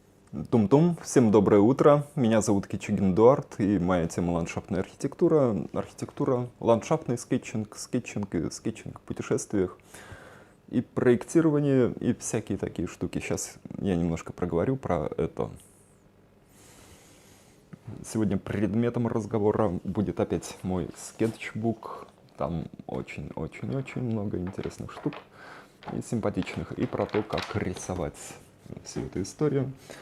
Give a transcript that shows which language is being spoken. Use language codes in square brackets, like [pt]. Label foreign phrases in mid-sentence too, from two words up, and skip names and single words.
[ru] Тум-тум, всем доброе утро. Меня зовут Кичигин Эдуард, и моя тема ландшафтная архитектура. Архитектура, ландшафтный скетчинг, скетчинг и скетчинг в путешествиях, и проектирование, и всякие такие штуки. Сейчас я немножко проговорю про это. Сегодня предметом разговора будет опять мой скетчбук. Там очень-очень-очень много интересных штук и симпатичных, и про то, как рисовать всю эту историю.